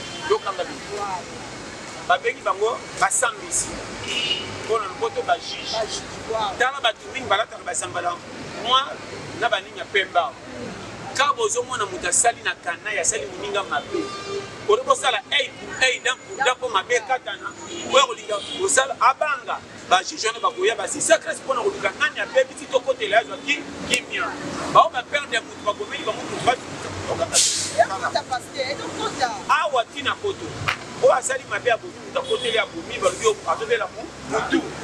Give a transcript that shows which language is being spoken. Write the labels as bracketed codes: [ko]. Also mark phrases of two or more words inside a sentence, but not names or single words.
[ln] Yokanga bie. Wow. Babengi bango basambisi. Mpo na lopoto bajuge. Bajuge, wow. Tala bato mingi balataka basambala. Mwa na baninga pemba. Ka bozomona moto asali na kanai, asali moninga mabe. Olingi kosala [fr] œil pour œil, dent pour dent, [ln] mpo mabe ekatana. Oyo kolinga kosala, abanga. Bajuge wana bakoya, basisa classe mpo na koluka nani abebi ti tokotela, azwaki kimia. Bao baperde ya moto bakomeli bango moto basi. Ekota, pasteur, ekota. Awa tina poto. Oyo asali mabe, abomi moto, akoteli, abomi, balobi, o-, azobela mu-, mutu.